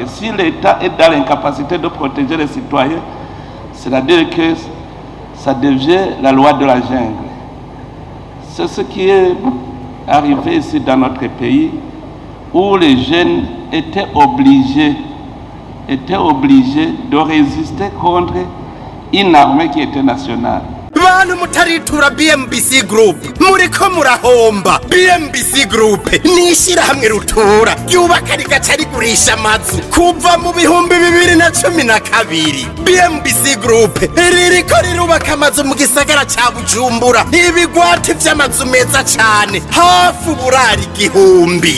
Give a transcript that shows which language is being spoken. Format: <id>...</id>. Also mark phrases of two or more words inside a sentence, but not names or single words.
<fr>Si l'État est dans l'incapacité de protéger les citoyens, c'est-à-dire que ça devient la loi de la jungle. C'est ce qui est arrivé ici dans notre pays, où les jeunes étaient obligés de résister contre une armée qui était nationale.</fr> <rn>bantu mutaritura BMBC Group muriko murahomba. BMBC Group ni ishirahamwe rutura ryubaka rigaca rigurisha amazu kuva mu bihumbi 2012. BMBC Group ririko rirubaka amazu mu gisagara ca Bujumbura, ibigwati vy'amazu meza cane hafi uburari 1000.</rn>